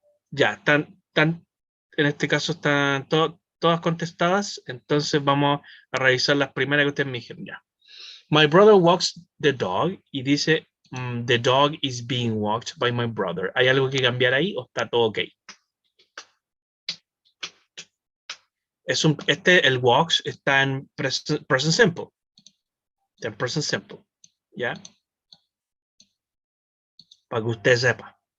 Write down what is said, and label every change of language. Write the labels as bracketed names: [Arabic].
[Spanish] Ya, en este caso están todas contestadas. Entonces vamos a revisar las primeras que ustedes me dijeron ya. [English] My brother walks the dog [Spanish] y dice, [English] the dog is being walked by my brother. [Spanish] ¿Hay algo que cambiar ahí o está todo ok? El walks está en present simple. Está en present simple. ¿Ya? Para que usted sepa.